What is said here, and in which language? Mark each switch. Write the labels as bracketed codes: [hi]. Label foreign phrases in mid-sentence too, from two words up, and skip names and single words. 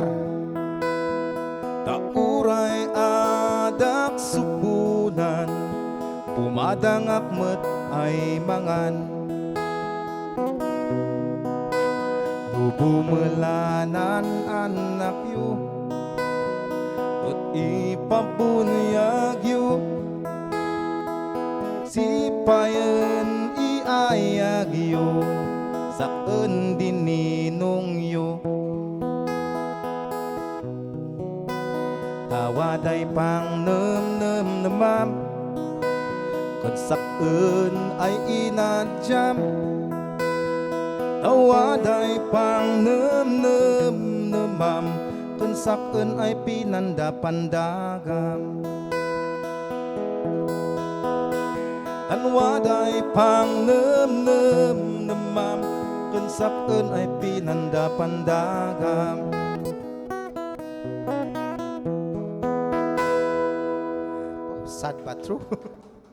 [kne] Da uray adak supunan. Pumadangak met ay mangan. Bumulanan anak yu. Ut ipabunyag yu. Sipayen iayag yu. Saken dininong yu. Tawaday pang nem-nem-nemam. Kun saken ay inadyam. Tawaday pang nem-nem-nemam. Kun saken ay pinandapandagam. Tawaday pang nem-nem-nemam. Kun saken ay pinandapandagam. [en] Sad but true.